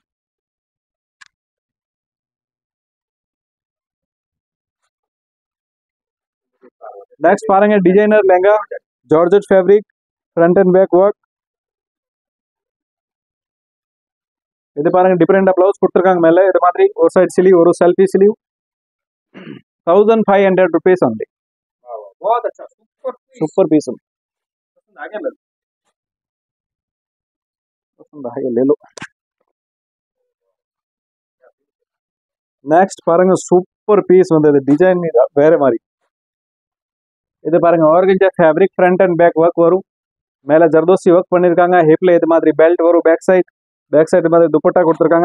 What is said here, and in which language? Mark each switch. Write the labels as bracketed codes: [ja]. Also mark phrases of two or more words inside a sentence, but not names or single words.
[en] next பாருங்க designer lehenga georgette fabric front and back work. [ta] இது பாருங்க [en] different blouse [ta] கொடுத்துருக்காங்க மேல. இது மாதிரி ஒரு [en] side sleeve, [ta] ஒரு [en] selfie sleeve. 1500 rupees only. [hi] बहुत अच्छा सुपर पीस आगे लग ले लो. [ta] நெக்ஸ்ட் பாருங்க [en] super piece [ta] வந்தது. டிசைன் வேற மாதிரி. இது பாருங்க [en] organza fabric front and back work [ta] வரும். மேல ஜர்தோசி ஒர்க் பண்ணிருக்காங்க. ஹிப்ல இது மாதிரி பெல்ட் வரும். [en] back side [ta] மாதிரி துப்பட்டா கொடுத்துருக்காங்க.